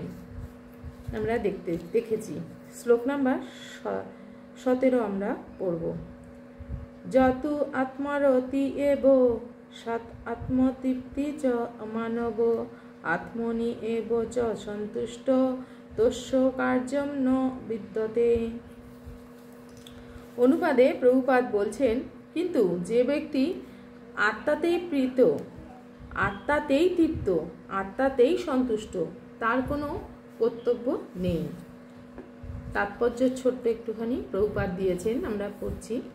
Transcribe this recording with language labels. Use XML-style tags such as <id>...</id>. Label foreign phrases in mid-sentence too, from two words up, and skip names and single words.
<bn>আমরা দেখেছি। শ্লোক নাম্বার 17 আমরা পড়ব।</bn> <sa>যতু আত্মারতি এব সৎ আত্মতৃপ্তি চ মানব আত্মনি এব চ সন্তুষ্ট তস্য কার্যম ন বিদ্যতে।</sa> <bn>অনুবাদে প্রভুপাদ বলছেন, কিন্তু যে ব্যক্তি আত্মাতেই প্রীত, আত্মাতেই তৃপ্ত, আত্মাতেই সন্তুষ্ট, তার কোনো কর্তব্য নেই। তাৎপর্য ছোট্ট একটুখানি প্রভুপাদ দিয়েছেন, আমরা পড়ছি।</bn>